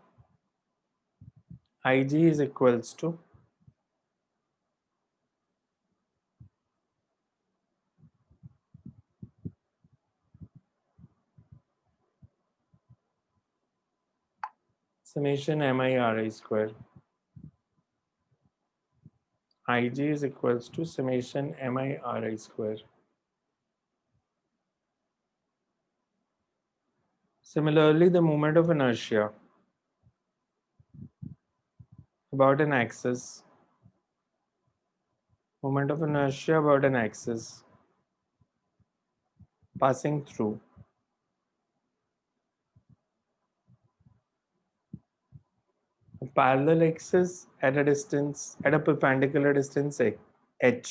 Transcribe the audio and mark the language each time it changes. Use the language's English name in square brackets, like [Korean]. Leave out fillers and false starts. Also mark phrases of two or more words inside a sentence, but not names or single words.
[English] Ig is equals to summation mi ri square. Ig is equals to summation mi ri square. Similarly, the moment of inertia about an axis passing through a parallel axis at a perpendicular distance h.